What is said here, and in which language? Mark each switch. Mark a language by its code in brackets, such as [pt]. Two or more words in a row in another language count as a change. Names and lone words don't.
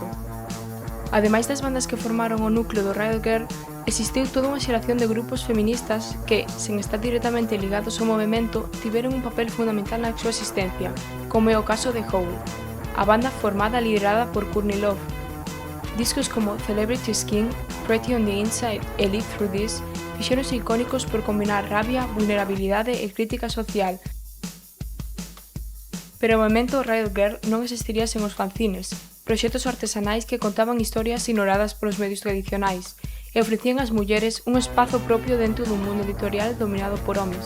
[gl] Ademais das bandas que formaron o núcleo do Riot Grrrl, existiu toda unha xeración de grupos feministas que, sen estar directamente ligados ao movemento, tiveron un papel fundamental na súa existencia, como é o caso de Hole, a banda formada e liderada por Courtney Love. Discos como Celebrity Skin, Pretty on the Inside e Live Through This fixéronse icónicos por combinar rabia, vulnerabilidade e crítica social. Pero o movemento Riot Grrrl non existiría sen os fanzines, proxectos artesanais que contaban historias ignoradas polos medios tradicionais e ofrecían ás mulleres un espazo propio dentro dun mundo editorial dominado por homes.